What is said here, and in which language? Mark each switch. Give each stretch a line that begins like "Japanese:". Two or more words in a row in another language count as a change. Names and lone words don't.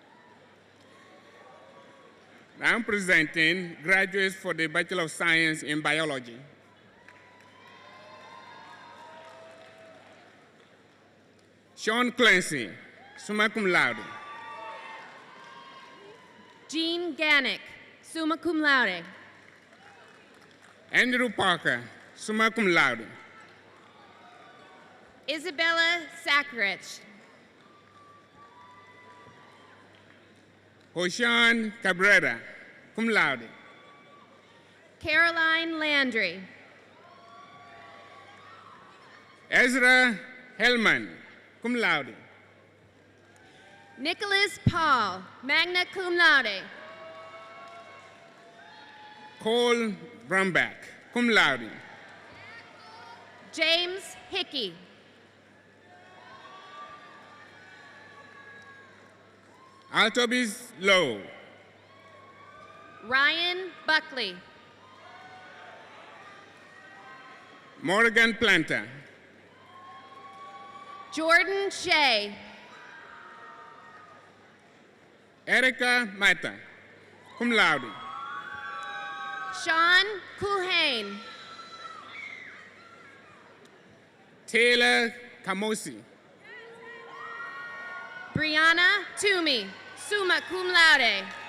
English: Now presenting graduates for the Bachelor of Science in Biology. Sean Clancy,
Latin: summa cum laude.
English: Jean Gannick,
Latin: summa cum laude.
English: Andrew Parker,
Latin: summa cum laude.
English: Isabella Sakarich. Hoshan Cabrera,
Latin: cum laude.
English: Caroline Landry. Ezra Hellman,
Latin: cum laude.
English: Nicholas Paul,
Latin: magna cum laude.
English: Cole Brumback,
Latin: cum laude.
English: James Hickey. Altobis Lowe. Ryan Buckley. Morgan Planter. Jordan Shea. Erica Mata,
Latin: cum laude.
English: Sean Culhane. Taylor Camosi. Brianna Toomey,
Latin: summa cum laude.